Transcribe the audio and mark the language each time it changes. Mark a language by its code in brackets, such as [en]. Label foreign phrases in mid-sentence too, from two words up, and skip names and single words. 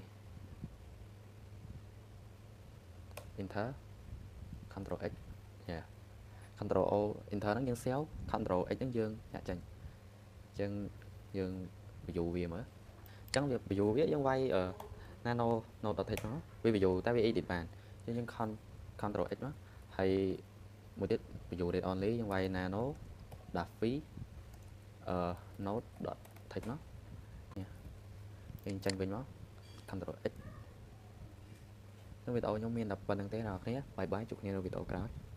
[en] enter control x [km] យ៉ា [en] control O enter [km] ហ្នឹងយើង [en] cell control x [km] ហ្នឹងយើងដាក់ ចេញអញ្ចឹងយើង view វាមើលអញ្ចឹងវា view វាយើងវាយ [en] nano node.text [km] មកវា view តែវា edit បានអញ្ចឹងយើង [en] control x [km] មកហើយមួយទៀត [en] view read only [km] យើងវាយ [en] nano daffy node.text [km] មកយើងចេញវិញមក [en] control x [km] នៅវីដេអូខ្ញុំមានតែប៉ុណ្្នឹងទេអ្នកនរគ្នាបាយបាយជួបគ្នានៅវីដេអូក្រោយ